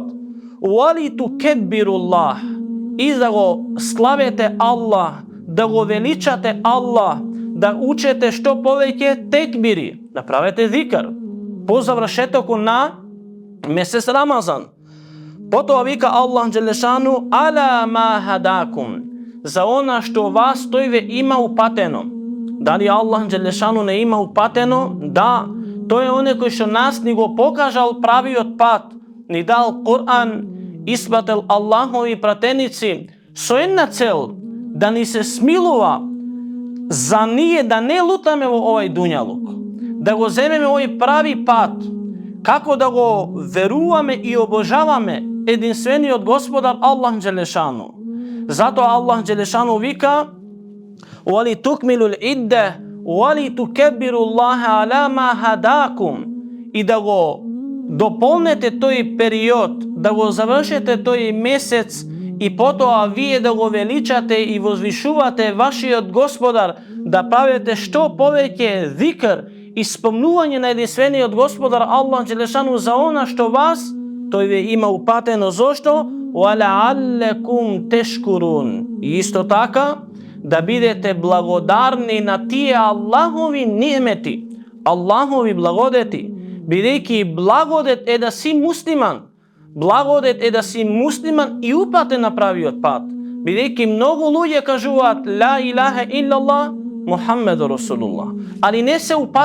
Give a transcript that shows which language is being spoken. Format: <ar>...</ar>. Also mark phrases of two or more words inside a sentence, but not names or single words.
<ar>"ولتكبروا الله",</ar> <mk>и да го славете Аллах, да го величате Аллах, да учете што повеќе текбири, да правите зикр по завршетокот на месец Рамазан. Потоа вика Аллах джелешану:</mk> <ar>"على ما هداكم",</ar> <mk>за она што вас тој ве има упатено. Дали Аллах джелешану не има упатено? Да, тој е оне кој што нас ни го покажал правиот пат, ни дал Кур'ан, испратил Аллахови пратеници со една цел, да ни се смилува за ние да не лутаме во овај дуњалук, да го земеме овој прави пат, како да го веруваме и обожаваме единствениот Господар Аллах джелешану. Затоа Аллах джелешану вика:</mk> <ar>"ولتكملوا العدة ولتكبروا الله على ما هداكم",</ar> <mk>и да го дополнете тој период, да го завршите тој месец и потоа вие да го величате и возвишувате вашиот Господар, да правите што повеќе зикр и спомнување на единствениот Господар Аллах джелешану за она што вас тој ве има упатено. Зошто?</mk> <ar>"ولعلكم تشكرون",</ar> <mk>и исто така да бидете благодарни на тие Аллахови нимети, Аллахови благодети, бидејќи благодет е да си муслиман. Благодет е да си муслиман и упатен на правиот пат, бидејќи многу луѓе кажуваат</mk> <ar>لا إله إلا الله محمد رسول الله,</ar> <mk>али не се</mk>